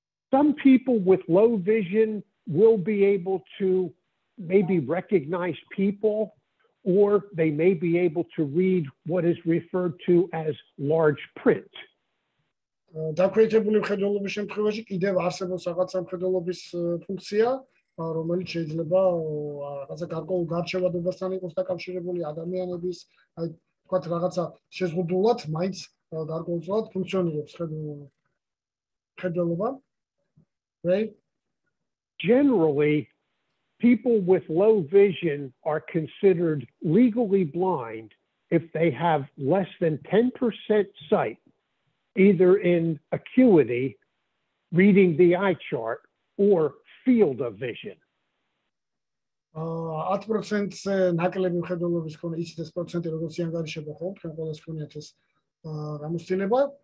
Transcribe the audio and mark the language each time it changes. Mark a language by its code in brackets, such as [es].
[en] Some people with low vision will be able to maybe recognize people, or they may be able to read what is referred to as large print. [ka] დაქვეითებული ხედველობის შემთხვევაში კიდევ არსებობს რაღაცა ხედველობის ფუნქცია, რომელიც შეიძლება რაღაცა გარკვეულ გარჩევადობასთან იყოს დაკავშირებული ადამიანების, აი თქვათ რაღაცა შეზღუდულად, მაინც გარკვეულწილად ფუნქციონირებს ხედველობა. [en] Right? Generally, people with low vision are considered legally blind if they have less than 10% sight, either in acuity, reading the eye chart, or field of vision. [ka] 10%-ზე ნაკლები მხედველობის ქონა, იცის პროცენტი როგორც ანგარიშება ხო, თქვენ ყველას გქონიათ ეს გამოცდილება.